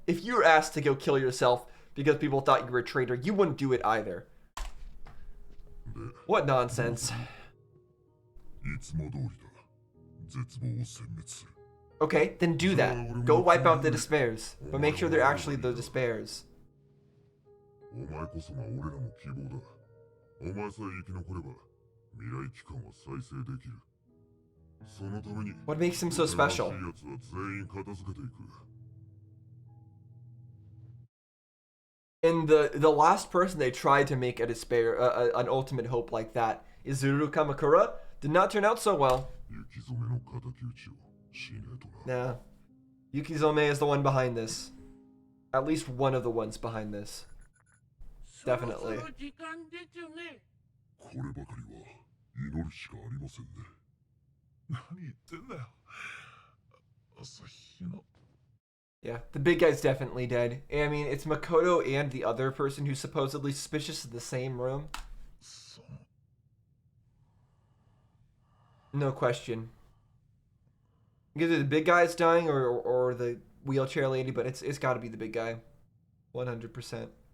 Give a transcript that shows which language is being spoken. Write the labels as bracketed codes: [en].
[en] If you were asked to go kill yourself because people thought you were a traitor, you wouldn't do it either. What nonsense. [ja] いつも通りだ。絶望を殲滅する。 [en] Okay, then do that. Go wipe out the despairs. But make sure they're actually the despairs. [ja] お前こそが俺らの希望だ。お前さえ生き残れば未来機関は再生できる。そのために [en] What makes him so special? [ja] 新しい奴は全員片付けていく。 [en] And the last person they tried to make a despair, an ultimate hope like that, Izuru Kamakura, did not turn out so well. [ja] 雪染めの敵討ちをしねえとな。 [en] Nah. Yukizome is the one behind this. At least one of the ones behind this. [ja] そろ [en] Definitely. [ja] そろ時間ですね。こればかりは祈るしかありませんね。何言ってんだよ。朝日奈。 [en] Yeah, the big guy's definitely dead. I mean, it's Makoto and the other person who's supposedly suspicious in the same room. [ja] その [en] No question. Either the big guy's dying or the wheelchair lady, but it's got to be the big guy. 100%.